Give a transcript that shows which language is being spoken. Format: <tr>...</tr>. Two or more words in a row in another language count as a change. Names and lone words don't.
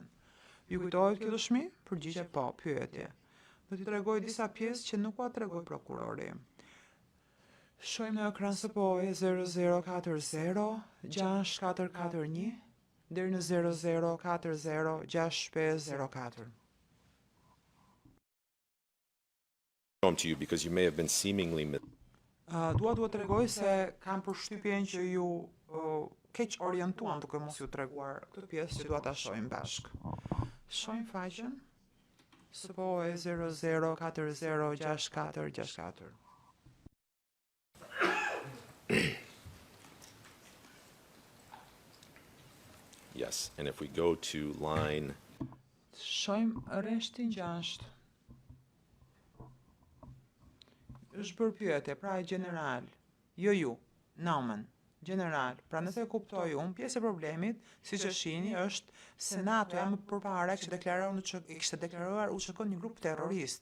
<sq>Ju kujtohet kjo dëshmi? Përgjigje po, pyetje. Do t'i tregoj disa pjesë që nuk ua tregoj prokurori. Shohim në ekran SPO-je 0040 6441 deri në 0040 6504.</sq> <en>show them to you because you may have been seemingly</en> <sq>Dua t'u tregoj se kam përshtypjen që ju keq orientuan duke mos ju treguar këtë pjesë që dua ta shohim bashk. Shohim faqen SPO-je 0040 6464.</sq> <en>Yes, and if we go to line</en> <sq>Shohim rreshtin 6. Është bërë pyetje, pra e general, jo ju, Naumann, general, pra nëse e kuptoj unë, pjesë e problemit, siç e shihni, është Senati jam përpara kishte deklaruar UÇK një grup terrorist.</sq>